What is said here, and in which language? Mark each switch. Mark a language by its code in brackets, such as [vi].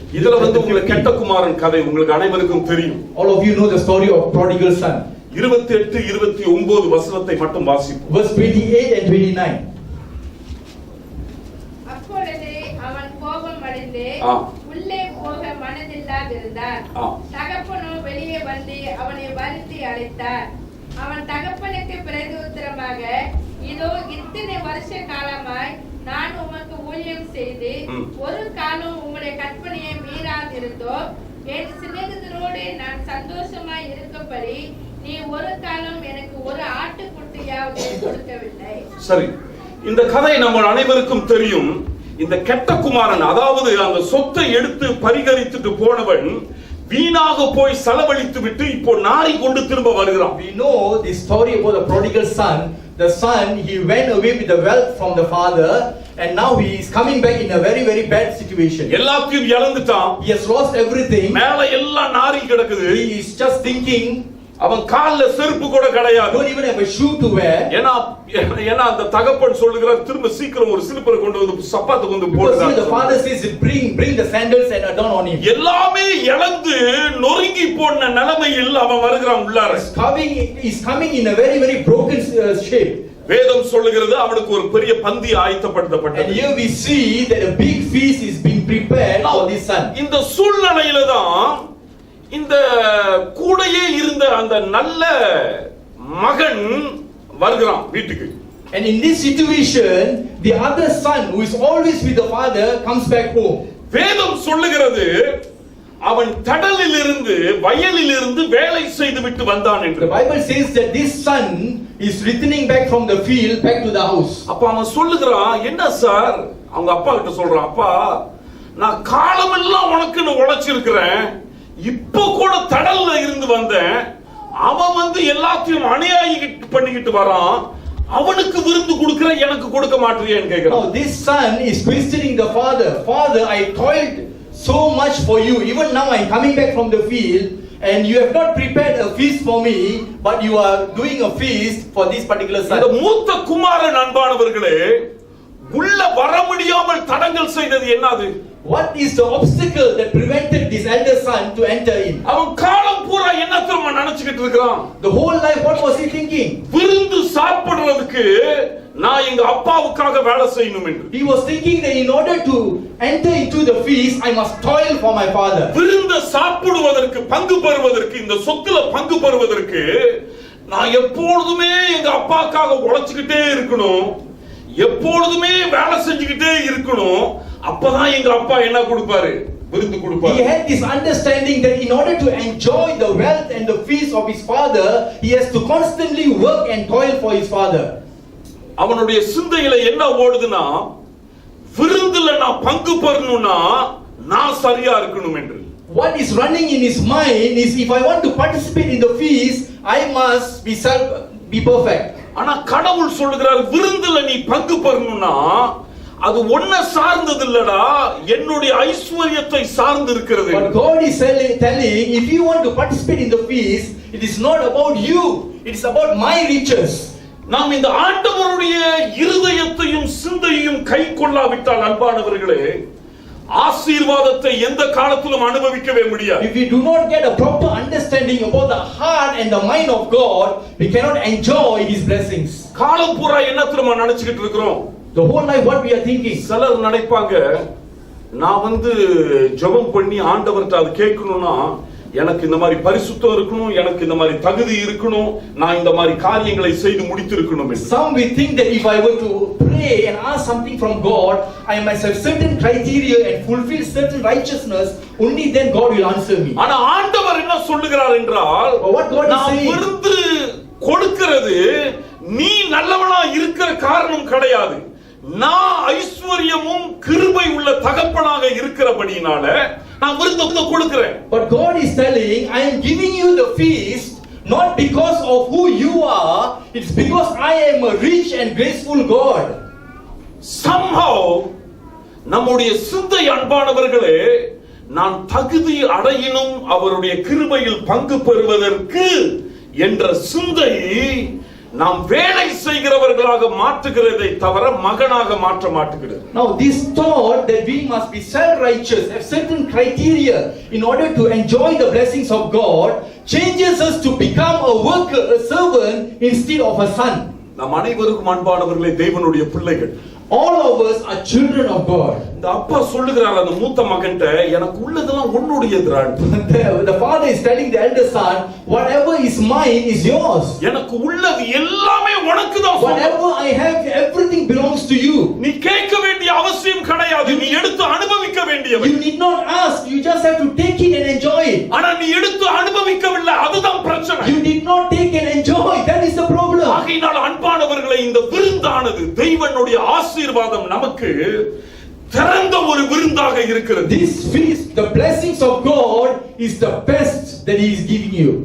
[ta] இதுல வந்து உங்களுக்கு கெட்ட குமாரன் கதை உங்களுக்கு அனைவருக்கும் தெரியும். [en] All of you know the story of prodigal son. [ta] 28 29 வசனத்தை மட்டும் வாசிப்போம். [en] Verse 28 and 29. [ta] அப்பொழுது அவன் கோபம் அடைந்து உள்ளே போக மனதில்லாதிருந்தான். தகப்பனோ வெளியே வந்து அவனை வருத்தி அழைத்தார். அவன் தகப்பனுக்கு பிரதியுத்தரமாக, இதோ இத்தனை வருஷ காலமாய் நான் உமக்கு ஊழியம் செய்து ஒரு காலம் உம்முடைய கற்பனையை மீறாதிருந்தோ, என் சிநேகிதரோடு நான் சந்தோஷமாய் இருக்கப்படி நீ ஒரு காலம் எனக்கு ஒரு ஆட்டுக்குட்டியாவது கொடுக்கவில்லை. சரி, இந்த கதை நம்ம அனைவருக்கும் தெரியும். இந்த கெட்ட குமாரன், அதாவது அந்த சொத்தை எடுத்து பரிகரித்துட்டு போனவன் வீணாக போய் செலவழித்து விட்டு இப்போ நாரி கொண்டு திரும்ப வருகிறான். [en] We know the story about the prodigal son. The son, he went away with the wealth from the father, and now he is coming back in a very very bad situation. [ta] எல்லாத்தையும் இழந்துட்டான். [en] He has lost everything. [ta] மேல எல்லாம் நாரி கிடக்குது. [en] He is just thinking, [ta] அவன் கால்ல செருப்பு கூட கிடையாது. [en] don't even have a shoe to wear. [ta] ஏன்னா அந்த தகப்பன் சொல்லுகிறார், திரும்ப சீக்கிரம் ஒரு ஸ்லிப்பர் கொண்டு வந்து சப்பாத்து கொண்டு போடுறார். [en] The father says, bring the sandals and adorn on him. [ta] எல்லாமே இழந்து நொறுங்கி போன நிலைமையில் அவன் வருகிறான் உள்ளார. [en] He's coming in a very very broken shape. [ta] வேதம் சொல்லுகிறது அவனுக்கு ஒரு பெரிய பந்தி ஆயத்தப்படுத்தப்பட்டது. [en] And here we see that a big feast is being prepared for this son. [ta] இந்த சூழ்நிலையில தான் இந்த கூடையே இருந்த அந்த நல்ல மகன் வருகிறான் வீட்டுக்கு. [en] And in this situation, the other son who is always with the father comes back home. [ta] வேதம் சொல்லுகிறது அவன் கடலில் இருந்து வயலில் இருந்து வேலை செய்து விட்டு வந்தான் என்று. [en] The Bible says that this son is returning back from the field back to the house. [ta] அப்ப அவன் சொல்லுகிறான், என்ன சார், அவங்க அப்பா கிட்ட சொல்றான், அப்பா நான் காலமெல்லாம் உனக்குன்னு உழைச்சிருக்கிறேன், இப்போ கூட தடல்ல இருந்து வந்தேன், அவன் வந்து எல்லாத்தையும் அநியாயம் பண்ணிக்கிட்டு வரான், அவனுக்கு விருந்து கொடுக்கிற எனக்கு கொடுக்க மாட்டேறியேன்னு கேக்குறான். [en] Now this son is questioning the father. Father, I toiled so much for you. Even now I am coming back from the field and you have not prepared a feast for me, but you are doing a feast for this particular son. [ta] இந்த மூத்த குமாரன் அன்பானவர்களே உள்ள வர முடியாமல் தடங்கல் செய்தது என்னது? [en] What is the obstacle that prevented this elder son to enter in? [ta] அவன் காலம் பூரா என்னத்தை நினைச்சுக்கிட்டு இருக்கான்? [en] The whole life what was he thinking? [ta] விருந்து சாப்பிடுறதுக்கு நான் எங்க அப்பாவுக்காக வேலை செய்யணும் என்று. [en] He was thinking that in order to enter into the feast I must toil for my father. [ta] விருந்து சாப்பிடுவதற்கு பங்கு பெறுவதற்கு இந்த சொத்துல பங்கு பெறுவதற்கு நான் எப்பொழுதுமே எங்க அப்பாவுக்காக உழைச்சுக்கிட்டே இருக்கணும், எப்பொழுதுமே வேலை செஞ்சுக்கிட்டே இருக்கணும், அப்பதான் எங்க அப்பா என்ன கொடுப்பாரு? விருந்து கொடுப்பாரு. [en] He had this understanding that in order to enjoy the wealth and the feast of his father, he has to constantly work and toil for his father. [ta] அவனுடைய சிந்தையில என்ன ஓடுதுன்னா, விருந்துல நான் பங்கு பெறணும்னா நான் சரியா இருக்கணும் என்று. [en] what is running in his mind is, if I want to participate in the feast, I must be perfect. [ta] ஆனா கடவுள் சொல்லுகிறார், விருந்துல நீ பங்கு பெறணும்னா அது ஒன்ன சார்ந்தது இல்லடா, என்னுடைய ஐஸ்வரியத்தை சார்ந்து இருக்கிறது. [en] But God is telling, if you want to participate in the feast, it is not about you, it is about my riches. [ta] நாம் இந்த ஆண்டவருடைய இருதயத்தையும் சிந்தையையும் கை கொள்ளாவிட்டால் அன்பானவர்களே, ஆசீர்வாதத்தை எந்த காலத்திலும் அனுபவிக்கவே முடியாது. [en] If we do not get a proper understanding about the heart and the mind of God, we cannot enjoy his blessings. [ta] காலம் பூரா என்ன தெரியுமா நினைச்சிட்டு இருக்கிறோம்? [en] The whole life what we are thinking. [ta] சிலர் நினைப்பாங்க, நான் ஜெபம் பண்ணி ஆண்டவர்ட்ட அது கேட்கணும்னா எனக்கு இந்த மாதிரி பரிசுத்தம் இருக்கணும், எனக்கு இந்த மாதிரி தகுதி இருக்கணும், நான் இந்த மாதிரி காரியங்களை செய்து முடித்திருக்கணும். [en] Some will think that if I were to pray and ask something from God, I must have certain criteria and fulfill certain righteousness, only then God will answer me. [ta] ஆனா ஆண்டவர் என்ன சொல்லுகிறார் என்றால், [en] what God is saying, [ta] விருந்து கொடுக்கிறது நீ நல்லவனா இருக்கிற காரணம் கிடையாது, நான் ஐஸ்வரியமும் கிருபை உள்ள தகப்பனாக இருக்கிறபடினால நான் விருந்து கொடுக்கிறேன். [en] But God is telling, I am giving you the feast not because of who you are, it's because I am a rich and graceful God. Somehow [ta] நம்முடைய சிந்தை அன்பானவர்களே, நான் தகுதி அடையினும் அவருடைய கிருபையில் பங்கு பெறுவதற்கு என்ற சிந்தை நாம் வேலை செய்கிறவர்களாக மாற்றுகிறதை தவிர மகனாக மாற்ற மாட்டுகிறது. [en] Now this thought that we must be self-righteous, have certain criteria in order to enjoy the blessings of God, changes us to become a worker, a servant instead of a son. [ta] நம் அனைவருக்கும் அன்பானவர்களே தேவனுடைய பிள்ளைகள். [en] All of us are children of God. [ta] இந்த அப்பா சொல்லுகிறார் அந்த மூத்த மகன்கிட்ட, எனக்கு உள்ளதெல்லாம் உன்னுடையதுடா. [en] The father is telling the elder son, whatever is mine is yours. [ta] எனக்கு உள்ளது எல்லாமே உனக்கு தான். [en] Whatever I have, everything belongs to you. [ta] நீ கேட்க வேண்டிய அவசியம் கிடையாது, நீ எடுத்து அனுபவிக்க வேண்டியது. [en] You need not ask, you just have to take it and enjoy it. [ta] ஆனா நீ எடுத்து அனுபவிக்கவில்லை, அதுதான் பிரச்சனை. [en] You did not take and enjoy, that is the problem. [ta] ஆகையினால் அன்பானவர்களே, இந்த விருந்தானது தெய்வனுடைய ஆசீர்வாதம் நமக்கு திறந்த ஒரு விருந்தாக இருக்கிறது. [en] This feast, the blessings of God is the best that he is giving you.